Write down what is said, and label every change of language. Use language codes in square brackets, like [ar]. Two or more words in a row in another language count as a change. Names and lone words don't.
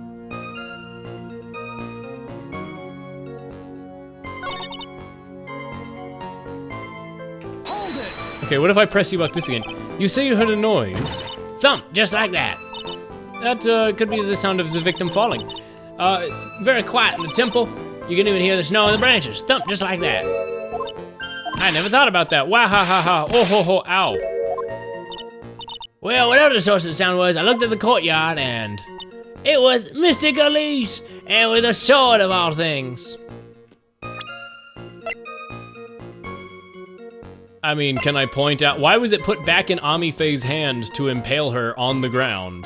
[en] Okay, what if I press you about this again? You say you heard a noise. Thump, just like that. That could be the sound of the victim falling. It's very quiet in the temple. You can even hear the snow in the branches. Thump, just like that. I never thought about that. Wah ha ha ha. Oh ho ho, ow. Well, whatever the source of the sound was, I looked at the courtyard and it was Mr. Gillies, and with a sword of all things. I mean, can I point out, why was it put back in Ami Faye's hand to impale her on the ground?